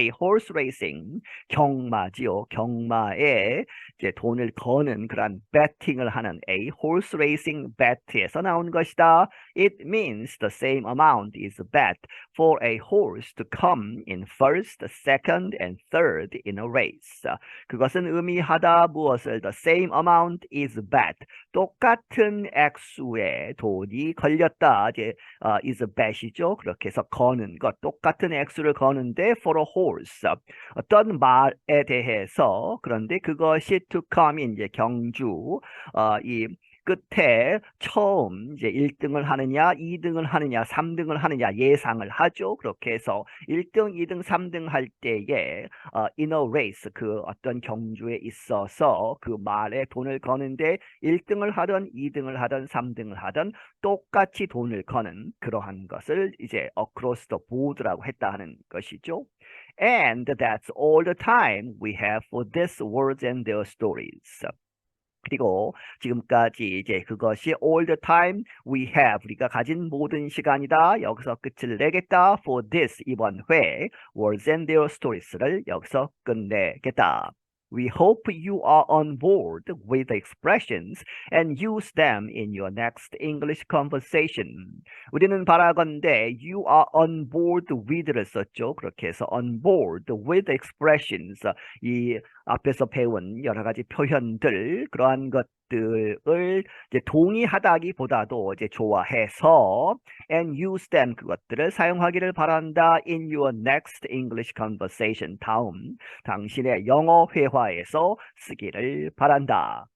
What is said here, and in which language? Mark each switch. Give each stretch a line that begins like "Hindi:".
English: A horse racing,
Korean: 경마지요. 경마에 이제 돈을 거는 그런 betting을 하는
English: a horse racing bet
Korean: 에서 나온 것이다.
English: It means the same amount is bet for a horse to come in first, second, and third in a race.
Korean: 그것은 의미하다 무엇을?
English: The same amount is bet.
Korean: 똑같은 액수의 돈이 걸렸다. 이제
English: is bet
Korean: 이죠. 그렇게 해서 거는 것, 똑같은 액수를 거는데
English: for a horse.
Korean: 어떤 말에 대해서 그런데 그것이
English: to come
Korean: 인 이제 경주 이 끝에 처음 이제 1등을 하느냐, 2등을 하느냐, 3등을 하느냐 예상을 하죠. 그렇게 해서 1등, 2등, 3등 할 때에
English: in a race
Korean: 그 어떤 경주에 있어서 그 말에 돈을 거는데 1등을 하든 2등을 하든 3등을 하든 똑같이 돈을 거는 그러한 것을 이제
English: across the board
Korean: 라고 했다 하는 것이죠.
English: And that's all the time we have for these words and their stories.
Korean: 그리고 지금까지 이제 그것이
English: all the time we have
Korean: 우리가 가진 모든 시간이다. 여기서 끝을 내겠다.
English: For this
Korean: 이번 회
English: words and their stories
Korean: 를 여기서 끝내겠다.
English: We hope you are on board with the expressions and use them in your next English conversation.
Korean: 우리는 바라건대
English: you are on board with
Korean: 를 썼죠. 그렇게 해서
English: on board with the expressions
Korean: 이 앞에서 배운 여러 가지 표현들 그러한 것들을 이제 동의하다기보다도 이제 좋아해서
English: and use them
Korean: 그것들을 사용하기를 바란다
English: in your next English conversation
Korean: 다음 당신의 영어 회화에서 쓰기를 바란다.